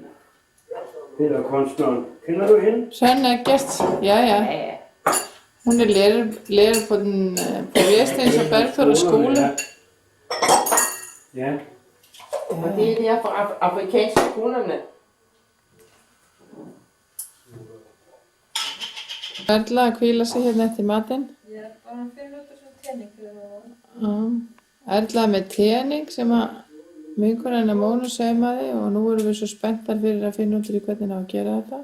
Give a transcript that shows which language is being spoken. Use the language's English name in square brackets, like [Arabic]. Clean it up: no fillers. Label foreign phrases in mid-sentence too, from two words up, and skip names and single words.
[Danish] Det er kunstneren. Kender du hende? Søren Eggert. Ja, ja. Hun er lærer på Vestens og Bergþóra skole. Ja. Og det er der fra afrikanske skolerne. [Icelandic] Erla að hvíla sig hérna eftir matinn. Ja, og hann finnur út þessu tenning fyrir það. Erla með tening sem að vinkonan hennar Mónu saumaði og nú erum við svo spenntar fyrir að finna út í hvernig á að gera þetta.